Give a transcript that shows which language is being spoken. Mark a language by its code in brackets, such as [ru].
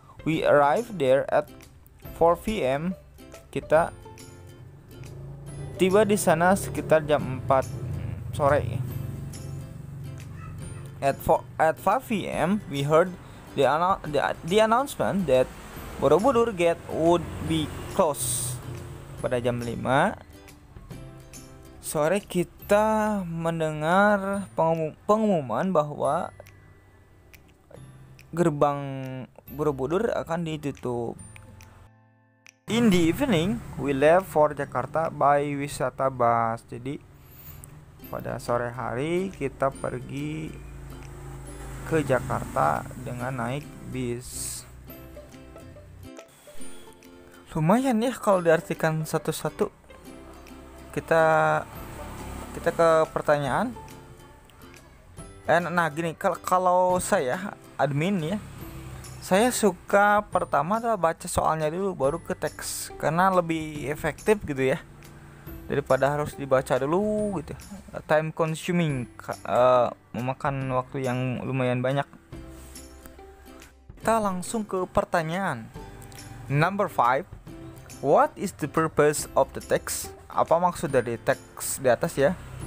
[en] We arrived there at 4 p.m. [id] Kita tiba di sana sekitar jam 4 sore. [en] At 5 p.m. we heard the announcement that Borobudur gate would be closed. [id] Pada jam 5 sore kita mendengar pengumuman bahwa gerbang Borobudur akan ditutup. [en] In the evening, we left for Jakarta by wisata bus. [id] Jadi pada sore hari kita pergi ke Jakarta dengan naik bis. Lumayan ya kalau diartikan satu-satu. Kita ke pertanyaan. Nah gini, kalau saya admin ya, saya suka pertama adalah baca soalnya dulu baru ke teks karena lebih efektif gitu ya daripada harus dibaca dulu gitu. [en] Time consuming, [id] memakan waktu yang lumayan banyak. Kita langsung ke pertanyaan. [en] Number 5. What is the purpose of the text? [id] Apa maksud dari teks di atas ya?